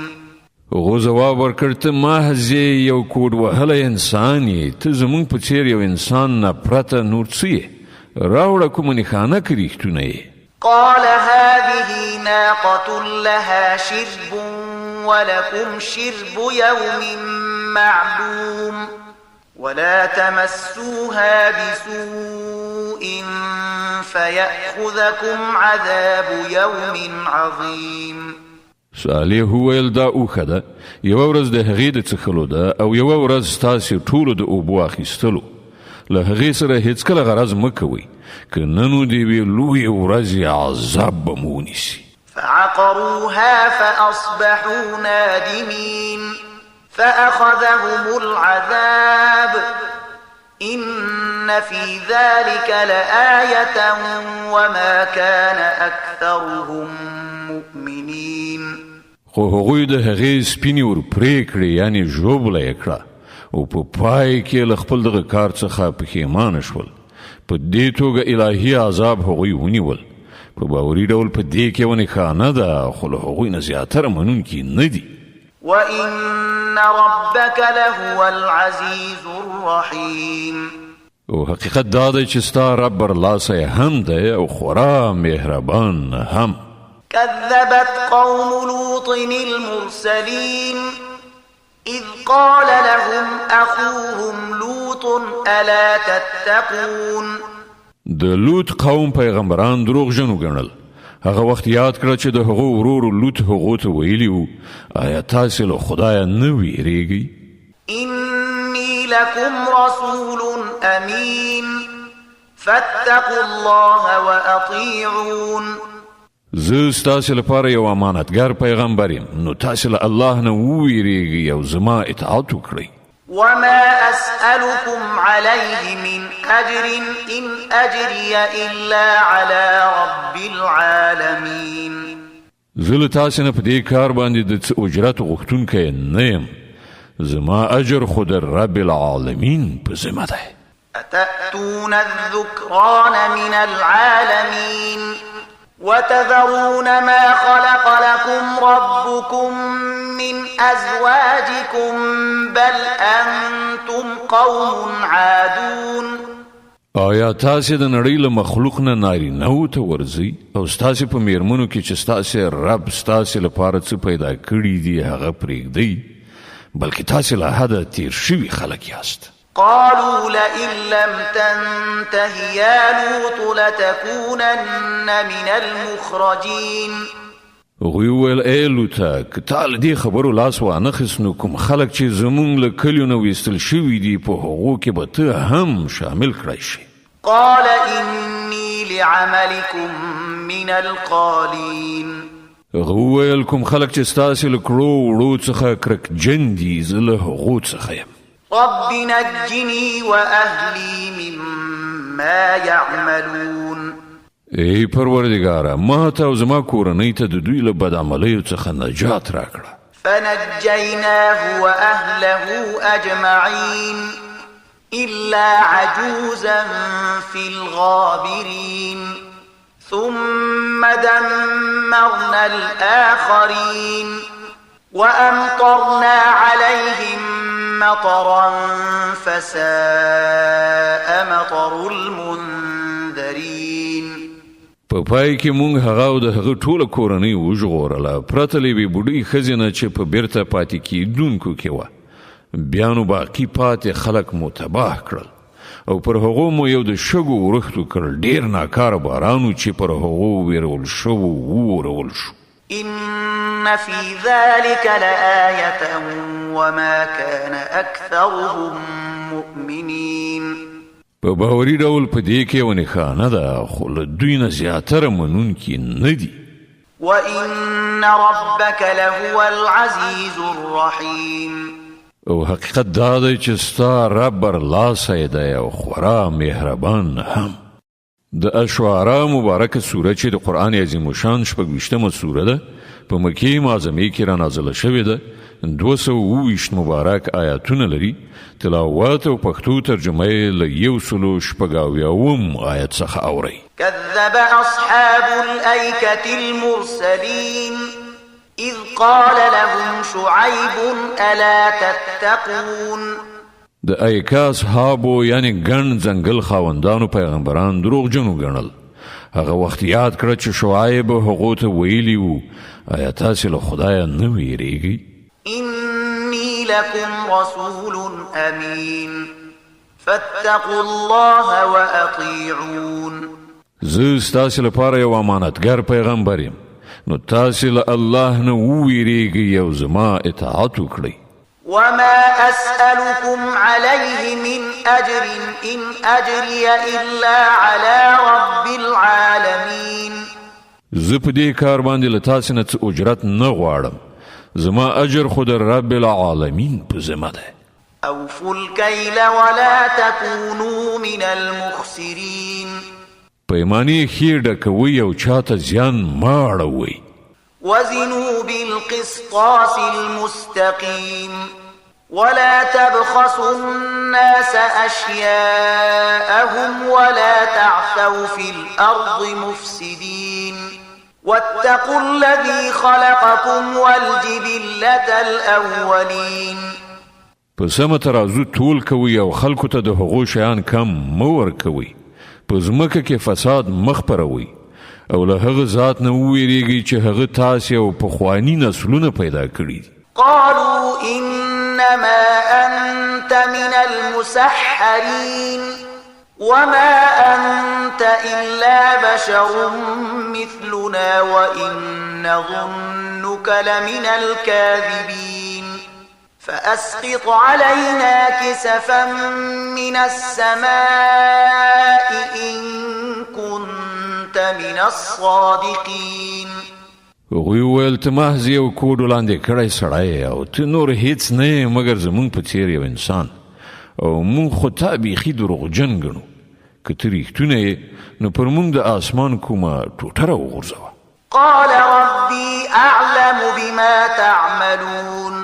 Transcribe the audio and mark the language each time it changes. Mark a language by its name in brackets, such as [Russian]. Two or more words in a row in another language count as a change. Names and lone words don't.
[Pashto] هغو ځواب ورکړ ته محض یو کوډ وهلی انسان یې، ته زموږ په څېر یو انسان نه پرته نور څه یې؟ راوړه کومه نښانه که رښتونه یې. [Arabic] قال هذه ناقة لها شرب ولكم شرب يوم معلوم ولا تمسوها بسوء فيأخذكم عذاب يوم عظيم. [Pashto] صالح وویل دا اوښه ده، یوه ورځ د هغې د څښلو ده او یوه ورځ ستاسې ټولو د اوبو اخیستلو. له هغې سره هیڅکله غرض مه کوئ، که نه نو د یوې لویې ورځې عذاب به مو ونیسي. [Arabic] فعقروها فأصبحوا نادمين فأخذهم العذاب إن في ذلك لآية وما كان أكثرهم مؤمنين. [Pashto] خو هغوی د هغې سپینې ور پرې کړې، یعنې ژوبله یې کړه، او په پای کې له خپل دغه کار څخه پښیمانه شول. په دې توګه الهي عذاب هغوی ونیول. په باوري ډول په دې کې یوه نښانه ده، خو له هغوی نه زیاتره منونکي نه دي. [Arabic] وإن ربك لهو العزيز الرحيم. [Pashto] او حقیقت دا دی چې ستا رب برلاسه هم دی او خورا مهربان هم. [Arabic] كذبت قوم لوط المرسلين إذ قال لهم أخوهم لوط ألا تتقون. [Pashto] د لوط قوم پیغمبران دروغجنو ګڼل. هغه وخت یاد کړه چې د هغو ورور لوط هغو ته ویلي وو آیا تاسې له خدایه نه ویریږئ؟ [Arabic] إني لكم رسول أمين فاتقوا الله وأطيعون. [Pashto] زه ستاسې لپاره یو امانتګر پیغمبر یم، نو تاسې له الله نه وویریږئ او زما اطاعت وکړئ. [Arabic] وما أسألكم عليه من أجر إن أجري إلا على رب العالمين. [Pashto] زه تاسو نه په دې کار باندې د څه اجرت غوښتونکی نه یم، زما اجر خو د [Arabic] رب العالمین [Pashto] په ذمه ده. [Arabic] أتأتون الذكران من العالمين وتذرون ما خلق لكم ربكم من أزواجكم بل أنتم قوم عادون. [Pashto] آیا تاسو د نړۍ له مخلوق نه نارینه‌و ته ورځئ او ستاسو په میرمنو کې چې ستاسو رب ستاسو لپاره څه پیدا کړي دي هغه پرېږدئ، بلکې تاسو له حده تیر شوي خلک یاست. [Arabic] قالوا لئن لم تنته يا لوط لتكونن من المخرجين. [Pashto] هغوی وویل ای لوطه که تا له دې خبرو لاس وانخیست نو کوم خلک چې زموږ له کلیو نه ویستل شوي دي په هغو کې به ته هم شامل کړی شي. [Arabic] قال إني لعملكم من القالين. [Pashto] هغه وویل کوم خلک چې ستاسې له کړو وړو څخه کرکجن دي زه له هغو څخه یم. [Arabic] رب نجني وأهلي مما يعملون. [Pashto] ای پروردگاره ما ته او زما کورنۍ ته د دوی له بدعملیو څخه نجات راکړه. [Arabic] فنجيناه وأهله أجمعين إلا عجوزا في الغابرين ثم دمرنا الآخرين وأمطرنا عليهم مطرا فساء مطر المنذرين. [Pashto] په پای کې مونږ هغه او د هغه ټوله کورنۍ وژغورله پرته له یوې بوډۍ ښځې نه چې په بیرته پاتې کېدونکو کې وه. بیا نو باقي پاتې خلک مو تباه کړل او پر هغو مو یو د شګو ورښتو کړل. ډېر ناکاره بارانو چې پر هغو ویرول شوو وورول شو. [Arabic] إن في ذلك لآية وما كان أكثرهم مؤمنين. [Pashto] په باوري ډول په دې کې یو نښانه ده خو له دوی نه زیاتره منونکي نه دي. [Arabic] وإن ربك لهو العزيز الرحيم. [Pashto] او حقیقت دا دی چې ستا رب برلاسی دی او خورا مهربان هم. د اشعراء مبارکه سوره چې د قرآن عظیم شان 26مه سوره ده په مکې معظمې کې را نازله شوې ده. 227 مبارک آیاتونه لري. تلاوت او پښتو ترجمه یې له 186 آیت څخه اورئ. [Arabic] كذب أصحاب الأيكة المرسلين إذ قال لهم شعيب ألا تتقون. [Pashto] د ایکا اصحابو یعنی ګڼ ځنګل خاوندانو پیغمبران دروغجنو ګڼل. هغه وخت یاد کړه چې شعیب هغو ته ویلي وو آیا تاسې له خدایه نه ویریږئ؟ [Arabic] إني لكم رسول أمين فاتقوا الله وأطيعون. [Pashto] زه ستاسې لپاره یو امانتګر پیغمبر یم نو تاسې له الله نه وویریږئ او زما اطاعت وکړئ. [Arabic] وما أسألكم عليه من أجر إن أجري إلا على رب العالمين. [Pashto] زه په دې کار باندې له تاسې نه څه اجرت نه غواړم، زما اجر خو د [Arabic] رب العالمین [Pashto] په ذمه ده. [Arabic] أوفوا الكيل ولا تكونوا من المخسرين. [Pashto] پیمانې ښې ډکوئ او چاته زیان مه اړوئ. [Arabic] وزنوا بالقسطاس المستقيم ولا تبخسوا الناس أشياءهم ولا تعثوا في الأرض مفسدين واتقوا الذي خلقكم والجبلة الأولين. [Pashto] په سمه ترازو تول کوئ او خلکو ته د هغو شیان کم مه ورکوئ. په ځمکه کې فساد مه خپروئ او له هغه ذات نه وویریږئ چې هغه تاسې او پخواني نسلونه پیدا کړي دي. [Arabic] قالوا إنما أنت من المسحرين وما أنت إلا بشر مثلنا وإن نظنك لمن الكاذبين فأسقط علينا كسفا من السماء إن كنت من الصادقين. [Pashto] هغوی وویل ته محض یو کوډ وړاندې کړی سړی او ته نور هیڅ نه یې مګر زموږ په څیر یو انسان او موږ خو تا بیخي دروغجن ګڼو که ته رښتونه یې نو پر موږ د اسمان کومه ټوټه راوغورځوه. [Arabic] قال ربي أعلم بما تعملون.